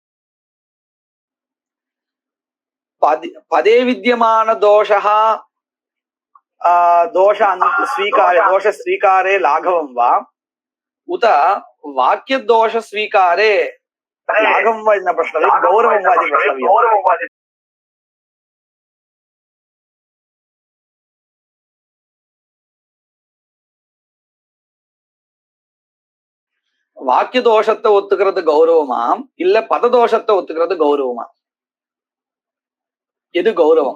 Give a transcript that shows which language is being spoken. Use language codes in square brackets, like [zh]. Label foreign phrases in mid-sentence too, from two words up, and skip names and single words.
[sa] पदे विद्यमानदोषः दोषस्वीकारे लाघवं वा उत वाक्यदोषस्वीकारे लाघवं वा न प्रश्नव्यं, गौरवं वा इति प्रश्नव्यम्। [ta] வாக்கியதோஷத்தை ஒத்துக்கிறது கௌரவமாம், இல்ல பததோஷத்தை ஒத்துக்கிறது கௌரவமா? எது கௌரவம்?